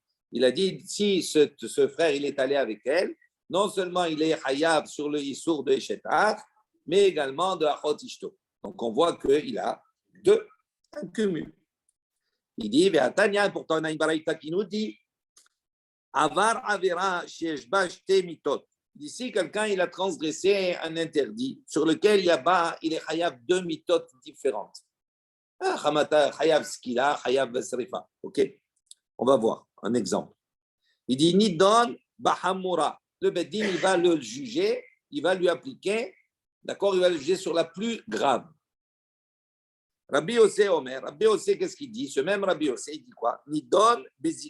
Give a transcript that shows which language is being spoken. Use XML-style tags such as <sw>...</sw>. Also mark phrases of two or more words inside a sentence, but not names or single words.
<fr>Il a dit, si ce frère, il est allé avec elle, non seulement il est hayab sur le Issour de</fr> <he>אשת אח,</he> <fr>mais également de</fr> <he>אחות אשתו.</he> <fr>Donc, on voit qu'il a un cumul. Il dit, pourtant, on a une baraïta qui nous dit,</fr> <he>עבר עבירה שיש בה שתי מיתות.</he> <fr>D'ici, quelqu'un, il a transgressé un interdit sur lequel il est hayab 2 mitot différentes.</fr> <he>חייב סקילה, חייב שריפה.</he> <fr>Ok, on va voir un exemple. Il dit</fr> <he>נידון בחמורה.</he> <fr>Le Beddin, il va le juger, il va lui appliquer, d'accord, il va le juger sur la plus grave. Rabbi Yossé Omer, Rabbi Yossé, qu'est-ce qu'il dit? Ce même Rabbi Yossé, il dit quoi?</fr>